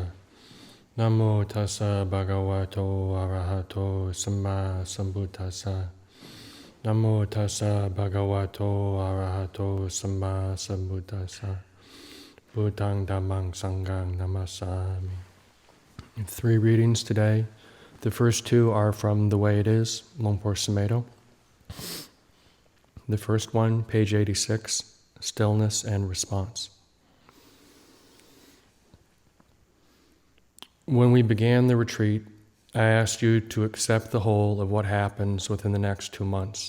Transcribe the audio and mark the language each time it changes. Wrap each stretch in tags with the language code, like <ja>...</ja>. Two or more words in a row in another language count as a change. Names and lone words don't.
<pi>Namo tassa bhagavato arahato samma sambuddhassa. Namo tassa bhagavato arahato samma sambuddhassa. Buddhang dhammang sanghang namasami.</pi> <en>3 readings today. The first 2 are from The Way It Is, Luang Por Sumedho. The first one, page 86, Stillness and Response. When we began the retreat, I asked you to accept the whole of what happens within the next 2 months.</en>